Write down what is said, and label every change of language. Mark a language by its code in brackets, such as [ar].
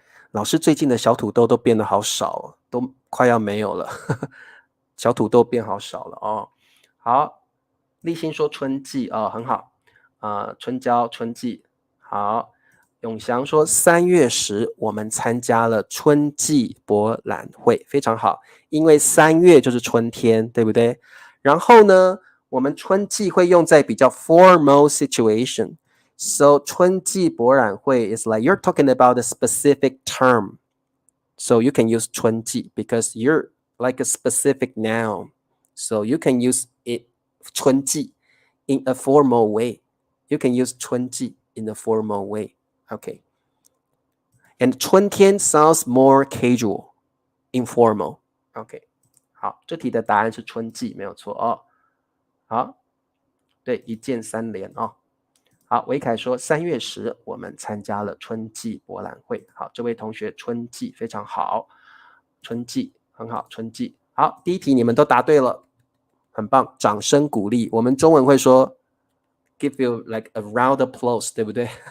[zh] 老师最近的小土豆都变得好少都快要没有了小土豆变好少了好，立新说春季很好春娇春季好。永祥说3月时我们参加了春季博览会，非常好，因为3月就是春天，对不对？然后呢，我们春季会用在比较 [en] formal situation， so 春季博览会 is like you're talking about a specific term, so you can use 春季 because you're like a specific noun, so you can use it 春季 in a formal way, you can use 春季 in a formal way。Okay. And 春天 sounds more casual, informal. OK. [zh] 好，这题的答案是春季，没有错好，对，一键3连好，维凯说3月时我们参加了春季博览会。好，这位同学春季非常好，春季很好，春季好。第一题你们都答对了，很棒，掌声鼓励。我们中文会说 [en] give you like a round applause， [zh] 对不对？